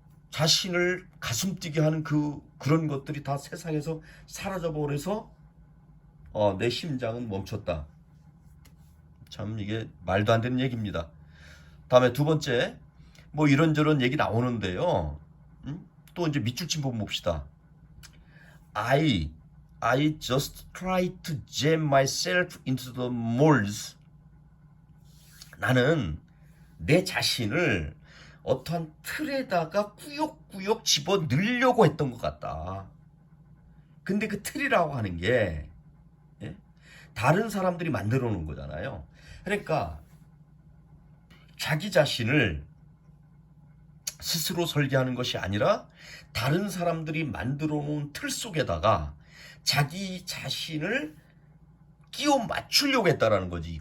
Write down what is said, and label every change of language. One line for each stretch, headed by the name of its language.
Korean: 자신을 가슴 뛰게 하는 그런 것들이 다 세상에서 사라져 버려서 내 심장은 멈췄다. 참 이게 말도 안 되는 얘기입니다. 다음에 두 번째 뭐 이런저런 얘기 나오는데요. 또 이제 밑줄 친 부분 봅시다.
English: I I just try to jam myself into the molds.
Korean: 나는 내 자신을 어떠한 틀에다가 꾸역꾸역 집어 넣으려고 했던 것 같다. 근데 그 틀이라고 하는 게 예? 다른 사람들이 만들어 놓은 거잖아요. 그러니까 자기 자신을 스스로 설계하는 것이 아니라 다른 사람들이 만들어 놓은 틀 속에다가 자기 자신을 끼워 맞추려고 했다라는 거지.